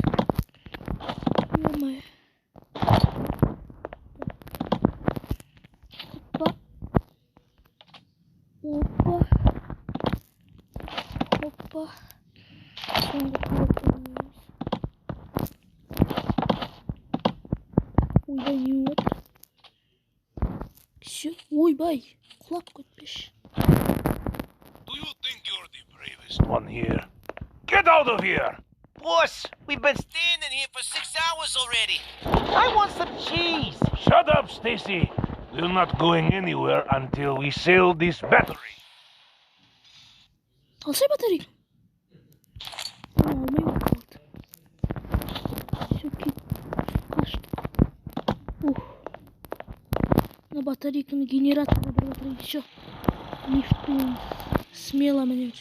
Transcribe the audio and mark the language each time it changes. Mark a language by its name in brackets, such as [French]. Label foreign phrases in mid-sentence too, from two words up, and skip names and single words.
[Kazakh] Ой. Опа. Соңғы коробканы. Ойбай, не отыр? Все, ойбай, құлап кетпеш. [English] Do you think you're the bravest one here? Get out of here! Boss, we've been standing here for 6 hours already. I want some cheese. Shut up, Stacy. We're not going anywhere until we sell this battery. [Kazakh] Алсай батарейка. Алмай қалды. Все, қаштық. На батарейканы генераторға бір батарейка. [Russian] Все. Лифтуем. Смело [Kazakh] мінеміз.